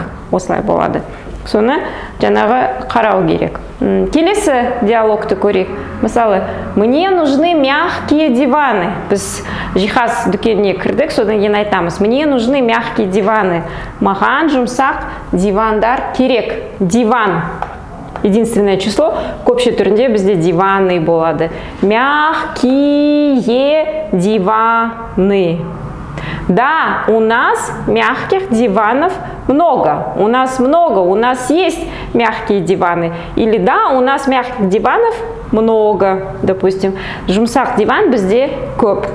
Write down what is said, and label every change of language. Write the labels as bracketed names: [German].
[Kazakh] Осылай болады. Соны жаңағы қарау керек. Келесі диалогты көрейік. [Russian] Мысалы, мне нужны мягкие диваны. [Kazakh] Біз жиһаз дүкеніне кірдік, содан кейін айтамыз. [Russian] Мне нужны мягкие диваны. [Kazakh] Маған жұмсақ дивандар керек. Диван. [Russian] Единственное число, [Kazakh] көпше түрінде бізде диваны болады. [Russian] Мягкие диваны. Да, у нас мягких диванов много. У нас есть мягкие диваны. Или да, у нас мягких диванов много. [Kazakh] Допустим, жұмсақ диван бізде көп.